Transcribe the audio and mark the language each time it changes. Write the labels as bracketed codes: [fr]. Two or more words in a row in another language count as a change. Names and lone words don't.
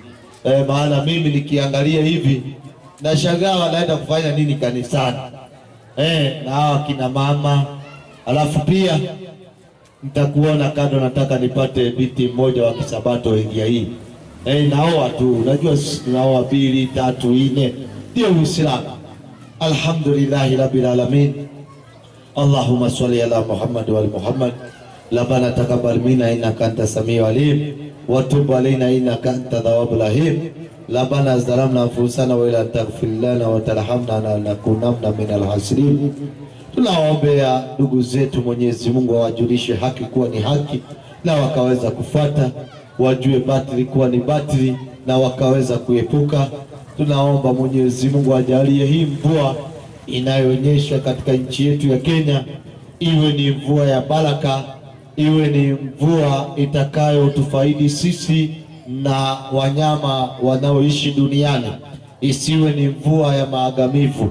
[sw] Maana mimi nikiangalia hivi nashangaa wanaenda kufanya nini kanisani. Na hao kina mama. Alafu pia nitakuona kando, nataka nipate binti mmoja wa Kisabato ingia hii. Naoa tu, unajua tunaoa 2, 3, 4 ndio Uislamu. [ar] الحمد لله رب العالمين. اللهم صل على محمد وآل محمد. ربنا تقبل منا إنك أنت السميع العليم وتب علينا إنك أنت التواب الرحيم. ربنا ظلمنا أنفسنا ولا تغفر لنا وترحمنا لنكونن من الخاسرين. [sw] Tunaombea ndugu zetu, Mwenyezi Mungu awajulishe haki kuwa ni haki na wakaweza kufuata, wajue batili kuwa ni batili na wakaweza kuepuka. Tunaomba Mwenyezi Mungu ajalie hii mvua inayonyesha katika nchi yetu ya Kenya iwe ni mvua ya baraka, iwe ni mvua itakayotufaidi sisi na wanyama wanaoishi duniani, isiwe ni mvua ya maangamivu.